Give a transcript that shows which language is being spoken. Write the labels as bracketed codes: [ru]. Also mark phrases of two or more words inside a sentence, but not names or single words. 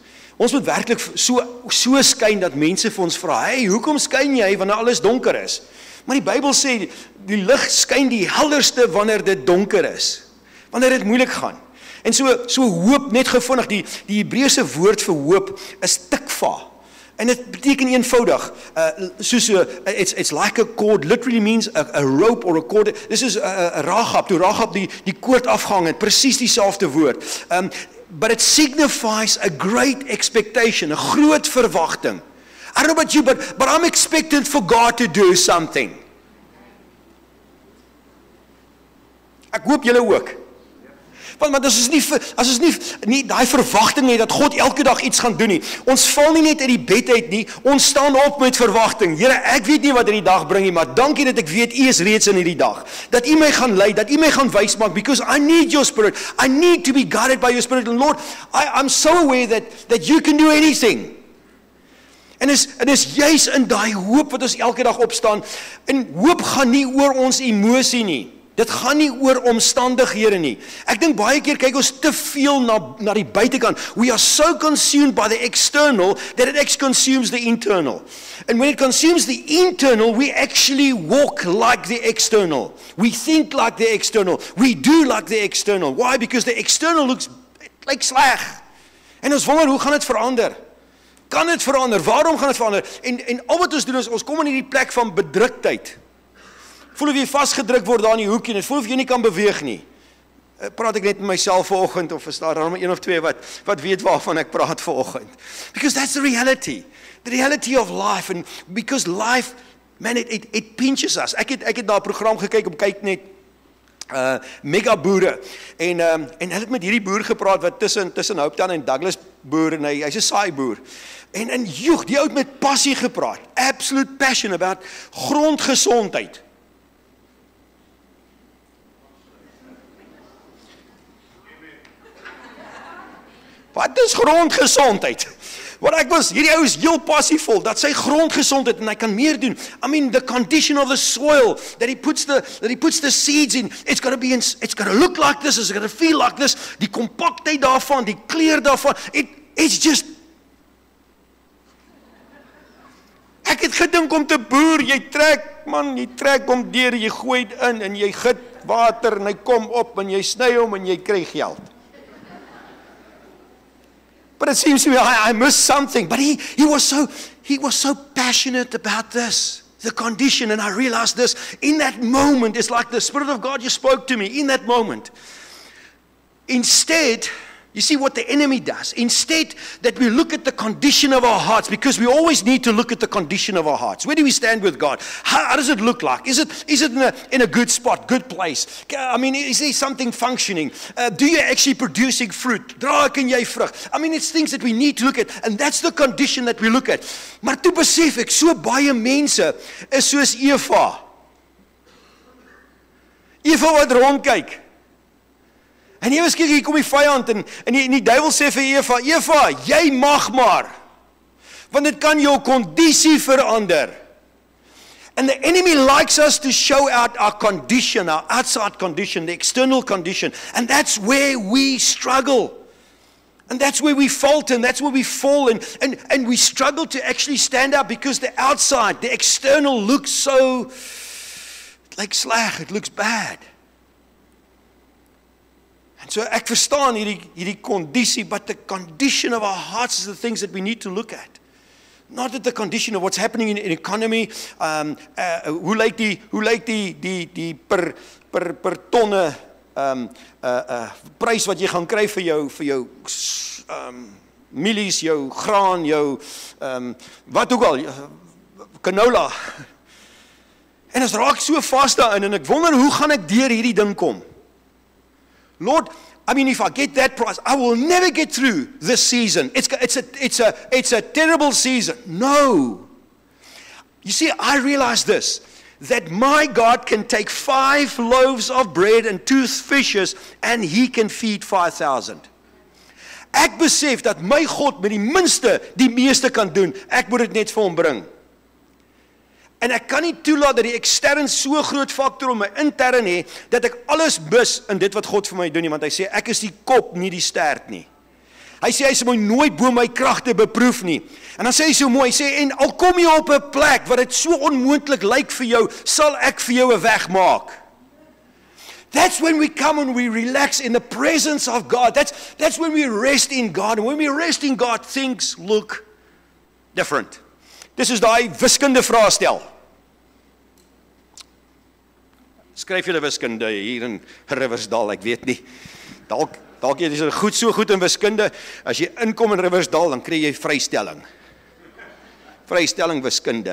[af] Ons moet werklik so skyn dat mense vir ons vra, "Hey, hoekom skyn jy wanneer alles donker is?" Maar die Bybel sê die lig skyn die helderste wanneer dit donker is. Wanneer dit moeilik gaan. En so hoop net gevindig, die Hebreëse woord vir hoop is tikva. En dit beteken eenvoudig, [en] it's like a cord, literally means a rope or a cord. This is [af] Rahab, toe Rahab die koord afgehang het, presies dieselfde woord. [en] But it signifies a great expectation, [af] 'n groot verwagting. [en] I don't know about you, but I'm expectant for God to do something. [af] Ek hoop julle ook. Want as ons nie daai verwagting het dat God elke dag iets gaan doen nie. Ons val nie net uit die bed uit nie, ons staan op met verwagting. Here, ek weet nie wat in die dag bring nie, maar dankie dat ek weet U is reeds in hierdie dag. Dat U my gaan lei, dat U my gaan wys maak, [en] because I need your spirit. I need to be guided by your spirit. And Lord, I'm so aware that you can do anything. [af] En is juis in daai hoop wat ons elke dag opstaan. En hoop gaan nie oor ons emosie nie. Dit gaan nie oor omstandighede nie. Ek dink baie keer kyk ons te veel na die buitekant. [en] We are so consumed by the external that it actually consumes the internal. And when it consumes the internal, we actually walk like the external. We think like the external. We do like the external. Why? Because the external [af] lyk sleg. En ons wonder, hoe gaan dit verander? Kan dit verander? Waarom gaan dit verander? En al wat ons doen is, ons kom in hierdie plek van bedruktheid. Voel of jy vasgedruk word daar in die hoekie, en voel of jy nie kan beweeg nie. Praat ek net met myself vanoggend, of is daar maar een of twee wat weet waarvan ek praat vanoggend? [en] Because that's the reality of life, and because life, man, it pinches us. [af] Ek het na 'n program gekyk op kyk net, mega boere, en hulle het met hierdie boer gepraat, wat tussen Hopetown en Douglas boer, en hy's 'n saai boer. En joeg, die ou met passie gepraat, [en] absolute passion about [af] grondgesondheid. Wat is grondgesondheid? Hierdie ou is heel passievol, dat sy grondgesondheid, en hy kan meer doen. [en] I mean, the condition of the soil, that he puts the seeds in, it's got to look like this, it's got to feel like this, [af] die kompaktheid daarvan, die kleur daarvan, [en] it's just, [af] ek het gedink om te boer, jy trek hom deur, jy gooi in, en jy giet water, en hy kom op, en jy sny hom, en jy kry geld. [en] But it seems to me I missed something. But he was so passionate about this, the condition, and I realized this in that moment. It's like the Spirit of God just spoke to me in that moment. Instead, you see what the enemy does. Instead that we look at the condition of our hearts, because we always need to look at the condition of our hearts. Where do we stand with God? How does it look like? Is it in a good spot, good place? I mean, is there something functioning? Do you actually producing fruit? [af] Dra ek en jy vrug? [en] I mean, it's things that we need to look at, and that's the condition that we look at. [af] Maar toe besef ek, so baie mense is soos Eva. Eva wat rondkyk. En ewe skielik hier kom die vyand en die duiwel sê vir Eva, jy mag maar, want dit kan jou kondisie verander. [en] And the enemy likes us to show out our condition, our outside condition, the external condition, and that's where we struggle. And that's where we falter, and that's where we fall, and we struggle to actually stand out because the outside, the external looks so, like sleg, it looks bad. And so [af] ek verstaan hierdie conditie, [en] but the condition of our hearts is the things that we need to look at. Not at the condition of what's happening in the economy, [af] hoe lyk die per tonne prys wat jy gaan kry vir jou mielies, jou graan, jou wat ook al, canola. En ons raak so vas daarin en ek wonder hoe gaan ek deur hierdie ding kom? [en] Lord, I mean, if I get that price, I will never get through this season. It's a terrible season. No. You see, I realize this, that my God can take 5 loaves of bread and 2 fishes and He can feed 5,000. [af] Ek besef dat my God met die minste die meeste kan doen. Ek moet dit net vir hom bring. En ek kan nie toelaat dat die ekstern so groot faktor om my intern hê, dat ek alles mis in dit wat God vir my doen nie, want hy sê, ek is die kop, nie die stert nie. Hy sê, hy sal my nooit bo my kragte beproef nie. En dan sê hy so mooi, hy sê, en al kom jy op 'n plek, wat dit so onmoontlik lyk vir jou, sal ek vir jou 'n weg maak. [en] That's when we come and we relax in the presence of God. That's when we rest in God. And when we rest in God, things look different. [af] Dis is daai wiskunde vraestel. Skryf julle wiskunde hier in Riversdal, ek weet nie. Dalk jy is so goed in wiskunde, as jy inkom in Riversdal, dan kry jy vrystelling. Vrystelling wiskunde.